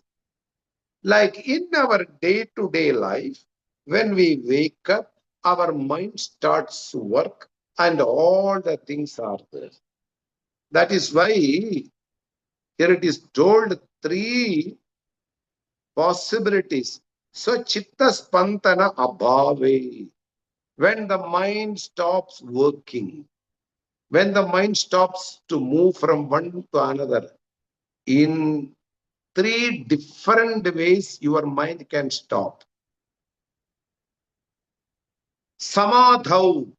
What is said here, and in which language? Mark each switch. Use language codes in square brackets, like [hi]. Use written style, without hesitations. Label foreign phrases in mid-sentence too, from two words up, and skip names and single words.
[en] Like in our day-to-day life, when we wake up, our mind starts to work and all the things are there. That is why here it is told 3 possibilities. [sa] So chitta spantana abhave. [en] When the mind stops working, when the mind stops to move from one to another, in 3 different ways your mind can stop. [sa] Samadhau.